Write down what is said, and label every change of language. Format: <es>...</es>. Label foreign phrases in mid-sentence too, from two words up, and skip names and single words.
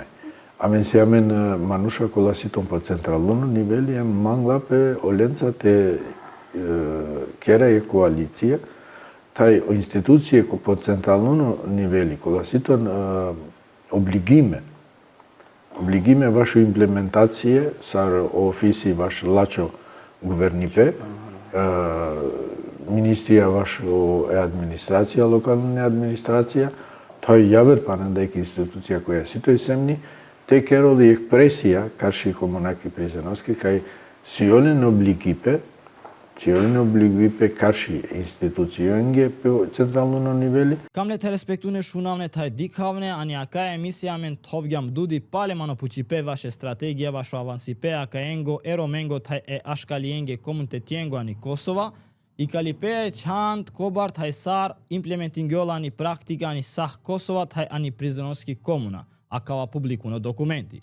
<rom>Amen si amen manuša kola sitom po centralunu niveli, mangla pe olența te kera e koalicija, taj o institucije po centralunu niveli, kola siton obligime vašu implementacije sar ofisi vaš lačo guvernipe, ministrija vašu administracija, lokalna administracija, to je javer panandajk institucija koja si to semni, te che rodi expressia karshi komunaki Prizrenovski kaj sjellin obligipe karshi institucijonge po centralno niveli. Kam le të respektune shunavne taj dikhavne, ani aka emisija men tovgjam dudi pale mano puqipe vaše strategija vašo avansipe aka engo eromengo taj e ashkalienge komunitetiengo ani Kosova, i kalipe e çant kobar taj sar implementingjola ani praktika ani sah Kosova taj ani Prizrenovski komuna, akava publikuno dokumenti.</rom>